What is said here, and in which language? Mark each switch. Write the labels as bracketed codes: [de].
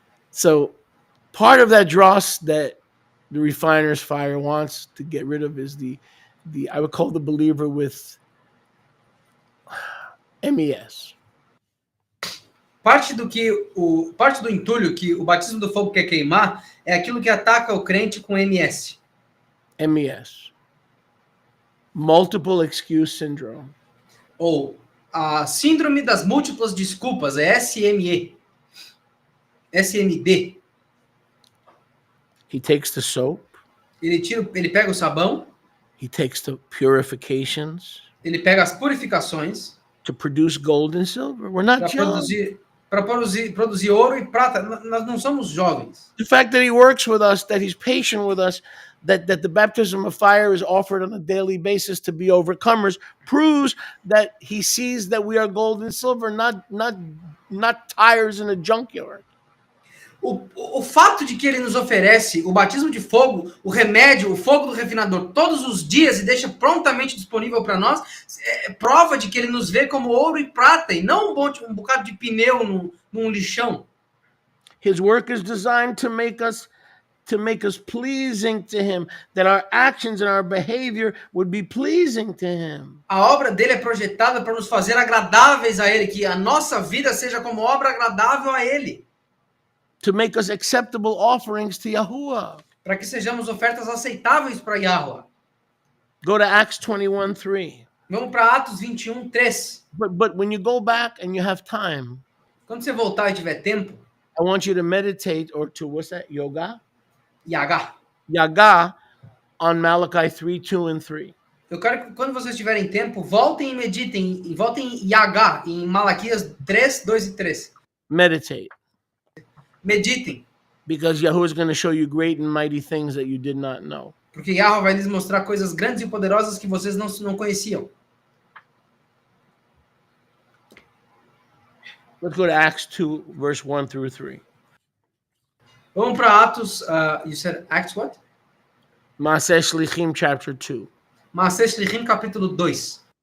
[en] So part of that dross that the refiner's fire wants to get rid of is the I would call the believer with MES. [pt] Parte do entulho que o batismo do fogo quer queimar é aquilo que ataca o crente com MS. [en] MES. Multiple excuse syndrome. [pt] Ou a síndrome das múltiplas desculpas, é SME. SMD. [en] He takes the soap, [pt] Ele pega o sabão, [en] he takes the purifications [pt] ele pega as purificações [en] to produce gold and silver. We're not [pt] para produzir ouro e prata. Nós não somos jovens. [en] The fact that he works with us, that he's patient with us, that the baptism of fire is offered on a daily basis to be overcomers, proves that he sees that we are gold and silver, not tires in a junkyard. [pt] O fato de que ele nos oferece o batismo de fogo, o remédio, o fogo do refinador todos os dias e deixa prontamente disponível para nós, é prova de que ele nos vê como ouro e prata e não um bocado de pneu num lixão. [en] His work is designed to make us pleasing to him, that our actions and our behavior would be pleasing to him. [pt] A obra dele é projetada para nos fazer agradáveis a ele, que a nossa vida seja como obra agradável a ele. [en] To make us acceptable offerings to Yahuwah. [pt] Para que sejamos ofertas aceitáveis para Yahuwah. [en] Go to Acts 21:3. [pt] Vamos para Atos 21:3. [en] But when you go back and you have time, [pt] quando você voltar e tiver tempo, [en] I want you to meditate or to what's that? Yaga on Malachi 3:2 and 3. [pt] Eu quero que quando vocês tiverem tempo, voltem e meditem, voltem em Yaga, em Malaquias 3, 2 e 3. [en] Meditate. [pt] Meditem. [en] Because Yahuwah is going to show you great and mighty things that you did not know. [pt] Porque Yahuwah vai lhes mostrar coisas grandes e poderosas que vocês não conheciam. [en] Let's go to Acts 2, verse 1 through 3. [pt] Vamos para Atos, [en] you said Acts what? Maaseh Shlichim, chapter 2. [pt] Maaseh Shlichim, capítulo 2.